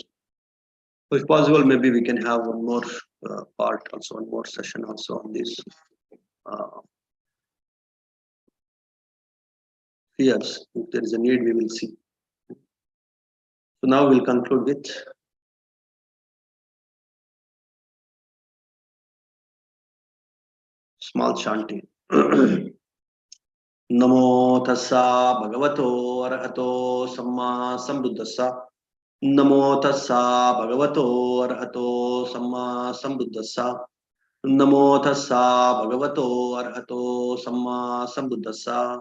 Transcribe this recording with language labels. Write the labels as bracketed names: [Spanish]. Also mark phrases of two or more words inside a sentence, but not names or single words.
[English] So if possible, maybe we can have one more part also, one more session also on this fears. If there is a need, we will see. So now we'll conclude with small chanting. [Pali] Namo tassa bhagavato arahato samma sambuddhassa. Namo tassa bhagavato arahato samma sambuddhassa. Namo tassa bhagavato arahato samma sambuddhassa.